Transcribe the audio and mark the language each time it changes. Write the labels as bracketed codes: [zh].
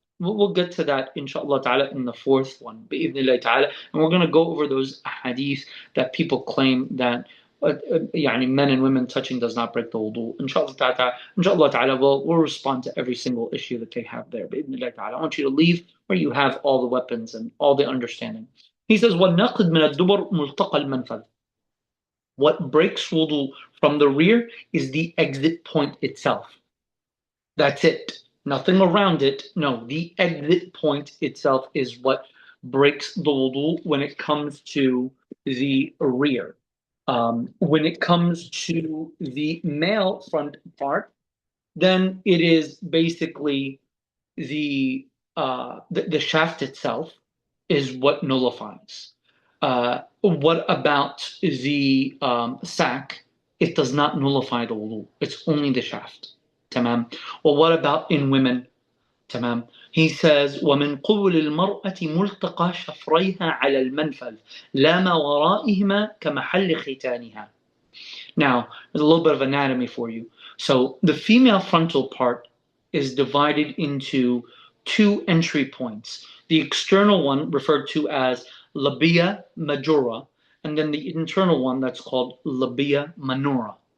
[en] We'll get to that inshallah ta'ala in the fourth one, bi'idhnillah ta'ala. And we're going to go over those hadith that people claim that men and women touching does not break the wudu. Inshallah ta'ala, we'll respond to every single issue that they have there. Bi'idhnillah ta'ala. I want you to leave where you have all the weapons and all the understanding. He says, [ar] وَالنَّقْدْ مِنَ الدُّبُرْ مُلْتَقَى الْمَنْفَذِ. [en] What breaks wudu from the rear is the exit point itself. That's it. Nothing around it. No, the exit point itself is what breaks the wudu when it comes to the rear. When it comes to the male front part, then it is basically the shaft itself is what nullifies. What about the sack? It does not nullify the wudu. It's only the shaft. Tamam. Well, what about in women? [ar] Tamam. [en] He says, [ar] وَمِنْ قُبُلِ الْمَرْأَةِ مُلْتَقَى شَفْرَيْهَا عَلَى الْمَنْفَذِ لَا مَا وَرَائِهِمَا كَمَحَلِّ خِتَانِهَا. [en] Now, there's a little bit of anatomy for you. So the female frontal part is divided into two entry points. The external one referred to as labia majora, and then the internal one that's called labia minora.